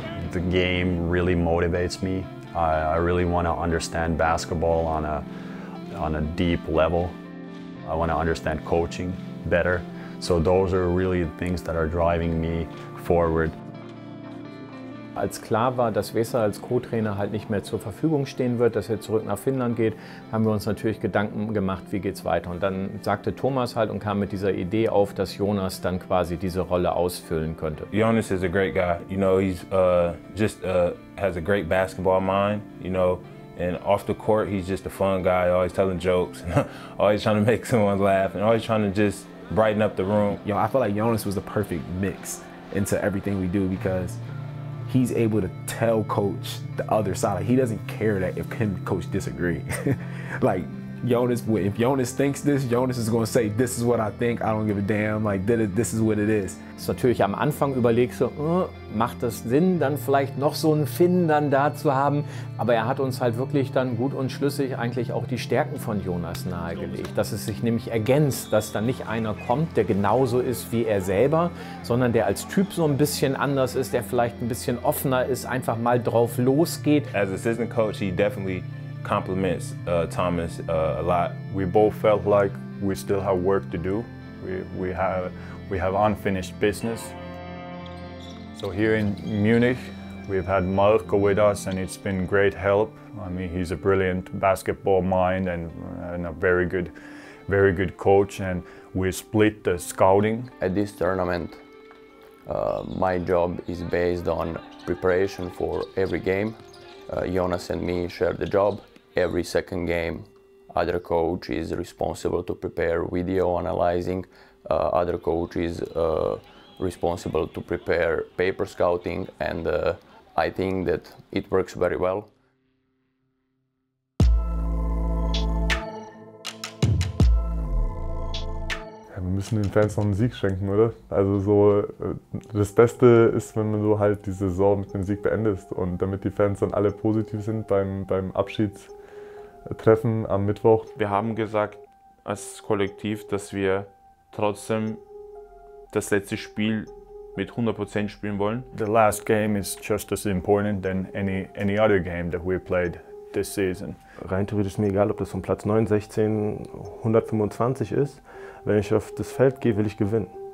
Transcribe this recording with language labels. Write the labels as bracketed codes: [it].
[en] The game really motivates me. I really want to understand basketball on a deep level. I want to understand coaching better. So those are really the things that are driving me forward. [de] Als klar war, dass Vesa als Co-Trainer halt nicht mehr zur Verfügung stehen wird, dass er zurück nach Finnland geht, haben wir uns natürlich Gedanken gemacht, wie geht's weiter. Und dann sagte Thomas halt und kam mit dieser Idee auf, dass Jonas dann quasi diese Rolle ausfüllen könnte. [en] Jonas is a great guy. You know, he's has a great basketball mind. You know, and off the court, he's just a fun guy, always telling jokes, always trying to make someone laugh, and always trying to just brighten up the room. You know, I feel like Jonas was the perfect mix into everything we do, because he's able to tell coach the other side. Like, he doesn't care that if him and coach disagree. Like, Jonas, if Jonas thinks this, Jonas is going to say, this is what I think, I don't give a damn, like this is what it is. [de] Ist natürlich am Anfang überlegst du, macht das Sinn, dann vielleicht noch so einen Finn dann da zu haben, aber er hat uns halt wirklich dann gut und schlüssig eigentlich auch die Stärken von Jonas nahegelegt, dass es sich nämlich ergänzt, dass dann nicht einer kommt, der genauso ist wie er selber, sondern der als Typ so ein bisschen anders ist, der vielleicht ein bisschen offener ist, einfach mal drauf losgeht. [en] As assistant coach, he definitely compliments Thomas a lot. We both felt like we still have work to do. We have unfinished business. So here in Munich, we've had Marco with us, and it's been great help. I mean, he's a brilliant basketball mind and a very good coach, and we split the scouting. At this tournament, my job is based on preparation for every game. Jonas and me share the job. Every second game, other coach is responsible to prepare video analyzing. Other coach is responsible to prepare paper scouting, and I think that it works very well. [de] Ja, wir müssen den Fans noch einen Sieg schenken, oder? Also so, das Beste ist, wenn man so halt die Saison mit dem Sieg beendest, und damit die Fans dann alle positiv sind beim Abschiedstreffen am Mittwoch. Wir haben gesagt als Kollektiv, dass wir trotzdem das letzte Spiel mit 100% spielen wollen. [en] The last game is just as important than any other game that we played this season. [de] Rein theoretisch ist mir egal, ob das von Platz 9, 16, 125 ist. Wenn ich auf das Feld gehe, will ich gewinnen.